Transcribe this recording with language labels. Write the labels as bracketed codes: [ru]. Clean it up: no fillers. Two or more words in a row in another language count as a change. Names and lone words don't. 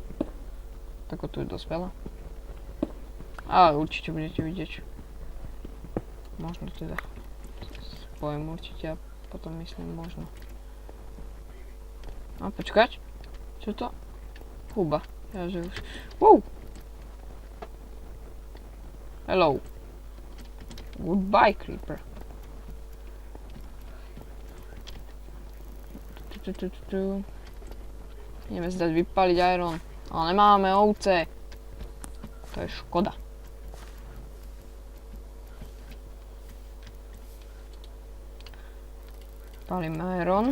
[sk] Tak tu je dosť veľa. Ale určite budete vidieť. Možno teda. Poviem určite a potom myslím možno. A počkať. Čo to? Huba. Ja že už... [en] Wow! Hello. Goodbye, creeper. [sk] Ideme si dať vypaliť iron. Ale nemáme ovce. To je škoda. Palím iron.